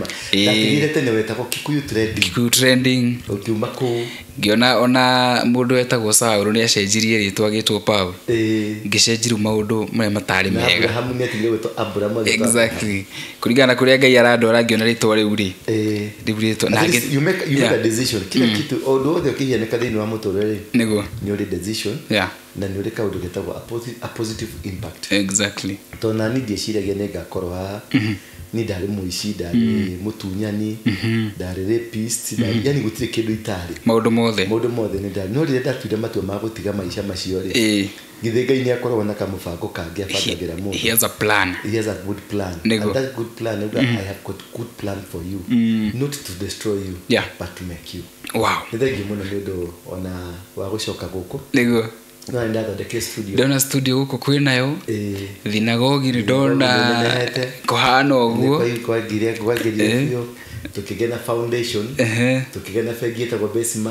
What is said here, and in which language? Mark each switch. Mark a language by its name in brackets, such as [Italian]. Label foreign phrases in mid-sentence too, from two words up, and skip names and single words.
[Kikuyu] Ndakĩrire tene wetagwo Kikuyu trending. Kikuyu trending. Ukiuma kũu. Ngĩona ona mũndũ wetagwo Saũlũ nĩ acenjirie rĩtwa agĩtwo Pau. Ngĩcenjirie maũndũ marĩa matarĩ mega. Abraham nĩ atigire gwĩtwo Abraham. Exactly. Kũringana na kũrĩa Ngai arandwara ngĩona rĩtwa rĩu rĩ. Rĩu na [English] you make a decision. [Swahili] Kila kitu [English] ũndũ wothe ũkĩhianĩka thĩinĩ wa mũtũrĩre. Nĩguo. Nĩ ũrĩ decision. Yeah. Na nĩ ũrĩ kaũndũ getagwo a positive impact. Exactly. Tondũ nani ndieciragia nĩ ngakorwo haha. Ni ndarĩ mũici, ndarĩ mũtunyani, ndarĩ rapist, yani gũtirĩ kĩndũ itarĩ. Maũndũ mothe nĩ ndarĩ. No rĩrĩa ndatuire matua ma gũtiga maica macio rĩ. Githĩ Ngai nĩ akoragwo na kamũbango kangĩ abangagĩra mũndũ. He has a plan. He has a good plan. And that good plan, I have got good plan for you. Not to destroy you, but to make you. Wow. [Kikuyu] Nĩ thengiũ mũno nĩ ũndũ ona wa gũcoka gũkũ. Nĩguo. No ndathondeke studio. Ndona studio gũkũ kwĩnayo. Thinagogi nĩ ndona kũhana ũguo. Kwagĩria tukigena foundation. Tukigena bengi ĩtagwo Besima.